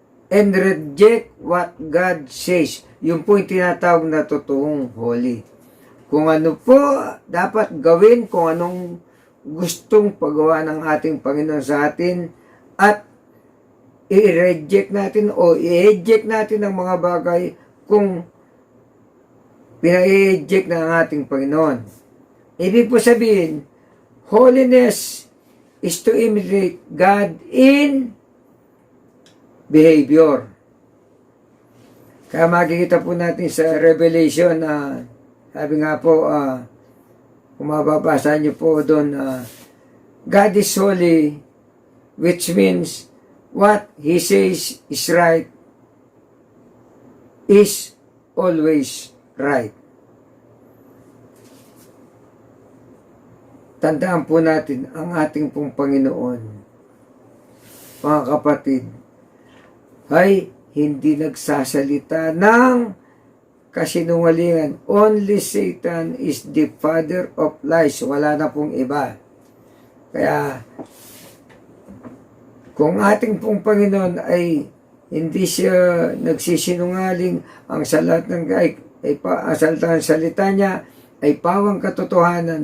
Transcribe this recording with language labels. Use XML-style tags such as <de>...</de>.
<en>And reject what God says.</en> <tl>Yun po yung tinatawag na totoong holy. Kung ano po dapat gawin, kung anong gustong pagawa ng ating Panginoon sa atin, at i-reject natin o i-eject natin ang mga bagay kung pina-eject ng ating Panginoon. Ibig po sabihin,</tl> <en>holiness is to imitate God in behavior.</en> <tl>Kaya makikita po natin sa Revelation na sabi nga po, kung mababasa niyo po doon,</tl> <en>God is holy, which means what He says is right, is always right.</en> <tl>Tandaan po natin ang ating pong Panginoon, mga kapatid, ay hindi nagsasalita ng kasinungalingan.</tl> <en>Only Satan is the father of lies.</en> <tl>Wala na pong iba. Kaya, kung ating pong Panginoon ay hindi siya nagsisinungaling, ang salat ng ang salita niya ay pawang katotohanan.</tl>